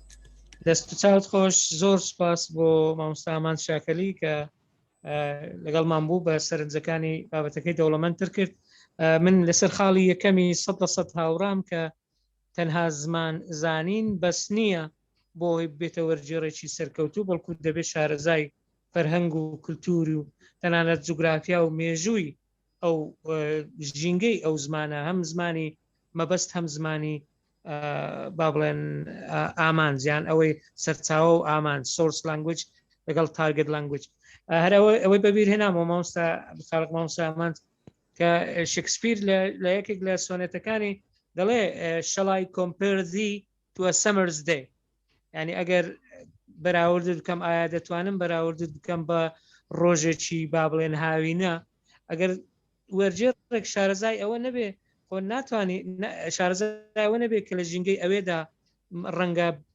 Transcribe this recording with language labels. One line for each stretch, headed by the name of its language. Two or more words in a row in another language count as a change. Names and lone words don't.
Central Kurdish: دەست چاوت خۆش زۆر سوپاس بۆ مامۆستا ئامان شاکەلی کە لەگەڵمان بوو بە سەرنجەکانی بابەتەکەی دەوڵەمەندتر کرد من لەسەر خاڵی یەکەمی 100% هاوڕام کە تەنها زمان زانین بەس نییە بۆی بێتە وەرگێڕێکی سەرکەوتوو بەڵکو دەبێت شارەزای فەرهەنگ و کولتوری و تەنانەت جوگرافیا و مێژووی ئەو ژینگەی ئەو زمانە هەم زمانی مەبەست هەم زمانی با بڵێن ئامانزیان ئەوەی سەرچاوە و ئامان
English: source language
Central Kurdish: لەگەڵ
English: target language
Central Kurdish: هەر ئەوەی بەبیر هێنامەوە مامۆستا خاڵق مامۆستا ئامان کە شکسپیر لە یەکێک لە سۆنێتەکانی دەڵێ
English: shall I compare thee to a summer's day
Central Kurdish: یعنی ئەگەر بەراورد بکەم ئایا دەتوانم بەراورد بکەم بە ڕۆژێکی با بڵێن هاوینە ئەگەر وەرجێڕێک شارەزای ئەوە نەبێ خۆ ناتوانانی شارەزای ئەوە نەبێت کە لە ژینگەی ئەوێدا ڕەنگە